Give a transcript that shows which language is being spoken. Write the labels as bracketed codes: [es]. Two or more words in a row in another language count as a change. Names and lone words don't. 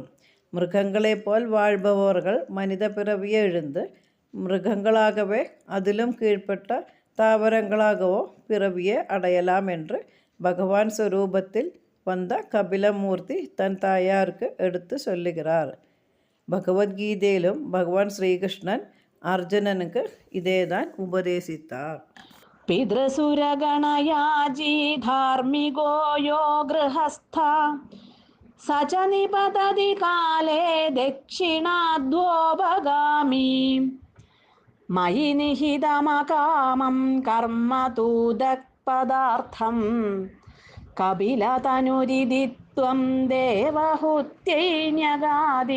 [ta] மிருகங்களைப் போல் வாழ்பவர்கள் மனித பிறவியை எழுந்து மிருகங்களாகவே அதிலும் கீழ்ப்பட்ட தாவரங்களாகவோ பிறவியை அடையலாம் என்று பகவான் ஸ்வரூபத்தில் வந்த கபிலமூர்த்தி தன் தாயாருக்கு எடுத்து சொல்லுகிறார். பகவத்கீதையிலும் பகவான் ஸ்ரீகிருஷ்ணன் அர்ஜுனனுக்கு இதேதான் உபதேசித்தார். [sa] പിതൃസുരഗണയാജി ധാർമ്മികോ യോ ഗൃഹസ്ഥ സ ച നിപതതി കാലേ ദക്ഷിണാദ്വോപഗാമി മയി നിഹിതമകാമം കർമ്മ തൂദക് പദാർത്ഥം കപിലതനുരിതി ത്വം ദേവഹൂത്യൈന്യഗാദി.